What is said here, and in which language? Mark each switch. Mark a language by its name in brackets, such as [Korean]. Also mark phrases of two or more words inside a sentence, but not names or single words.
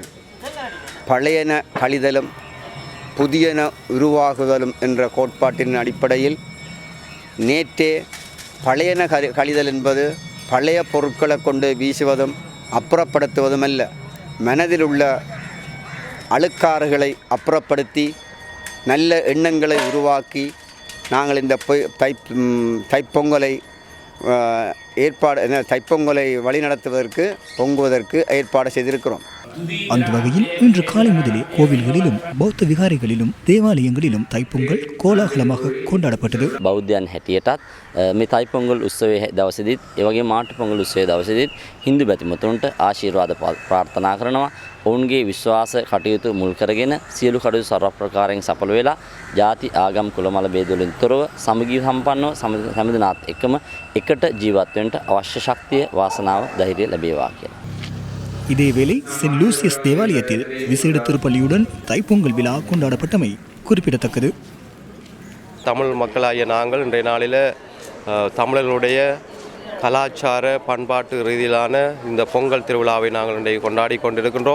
[Tamil] பழையன கழிதலும் புதியன உருவாகுதலும் என்ற கோட்பாட்டின் அடிப்படையில் நேற்றே பழையன கழிதல் என்பது பழைய பொருட்களை கொண்டு வீசுவதும் அப்புறப்படுத்துவதும் அல்ல, மனதில் உள்ள அழுக்காறுகளை அப்புறப்படுத்தி நல்ல எண்ணங்களை உருவாக்கி நாங்கள் இந்த தைப்பொங்கலை தைப்பொங்கலை வழிநடத்துவதற்கு பொங்குவதற்கு ஏற்பாடு செய்திருக்கிறோம். அந்த வகையில் இன்று காலை முதலே கோவில்களிலும் பௌத்த விகாரைகளிலும் தேவாலயங்களிலும் தைப்பொங்கல் கோலாகலமாக கொண்டாடப்பட்டது. [Sinhala] බෞද්ධයන් හැටියටත් මේ தைப்பொங்கல் උත්සවයේ දවසේදීත් ඒ වගේම මාට්ටු පොංගල් උත්සවයේ දවසේදීත් හින්දු බැතිමතුන්ට ආශිර්වාද ප්‍රාර්ථනා කරනවා. ඔවුන්ගේ විශ්වාස කටයුතු මුල් කරගෙන සියලු කටයුතු ਸਰව ප්‍රකාරයෙන් සඵල වෙලා ජාති ආගම් කුලමල ભેදවලින් තොරව සමගී සම්පන්නව සමදිනාත් එක්කම එකට ජීවත් වෙන්න අවශ්‍ය ශක්තිය වාසනාව ධෛර්යය ලැබේවා කියලා. [Tamil] இதேவேளை சென்ட் லூசியஸ் தேவாலயத்தில் விசேட திருப்பலியுடன் தைப்பொங்கல் விழா கொண்டாடப்பட்டமை குறிப்பிடத்தக்கது. தமிழ் மக்களாகிய நாங்கள் இன்றைய நாளில் தமிழர்களுடைய கலாச்சார பண்பாட்டு ரீதியிலான இந்த பொங்கல் திருவிழாவை நாங்கள் இன்றைக்கு கொண்டாடி கொண்டிருக்கின்றோம்.